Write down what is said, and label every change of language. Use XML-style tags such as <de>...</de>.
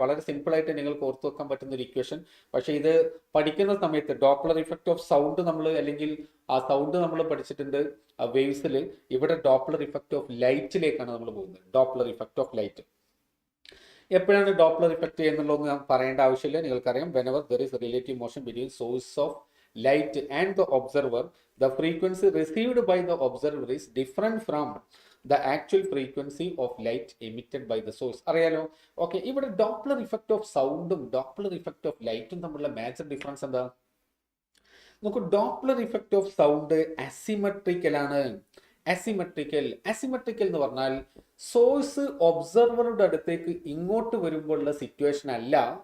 <ml>വളരെ സിമ്പിൾ ആയിട്ട് നിങ്ങൾക്ക് ഓർത്തു വെക്കാൻ പറ്റുന്ന ഒരു ഇക്വേഷൻ. പക്ഷേ ഇത് പഠിക്കുന്ന സമയത്ത് ഡോപ്ലർ ഇഫക്റ്റ് ഓഫ് സൗണ്ട് നമ്മൾ, അല്ലെങ്കിൽ ആ സൗണ്ട് നമ്മൾ പഠിച്ചിട്ടുണ്ട് വേവ്സിൽ. ഇവിടെ ഡോപ്ലർ ഇഫക്റ്റ് ഓഫ് ലൈറ്റിലേക്കാണ് നമ്മൾ പോകുന്നത്. ഡോപ്ലർ ഇഫക്റ്റ് ഓഫ് ലൈറ്റ് എപ്പോഴാണ് ഡോപ്ലർ ഇഫക്റ്റ് എന്നുള്ളത് ഞാൻ പറയേണ്ട ആവശ്യമില്ല, നിങ്ങൾക്കറിയാം.</ml> <en>whenever there is a relative motion between source of light and the observer, the frequency received by the observer is different from the actual frequency of light emitted by the source.</en> <ml>അറിയാലോ? Okay, ഇവിടെ Doppler effect of സൗണ്ടും Doppler effect of ലൈറ്റും തമ്മിലുള്ള major difference എന്താ? നമുക്ക് Doppler effect of sound asymmetrical ആണ്. Asymmetrical എന്ന് പറഞ്ഞാൽ സോഴ്സ് ഒബ്സർവറുടെ അടുത്തേക്ക് ഇങ്ങോട്ട് വരുമ്പോഴുള്ള സിറ്റുവേഷൻ അല്ല.</ml>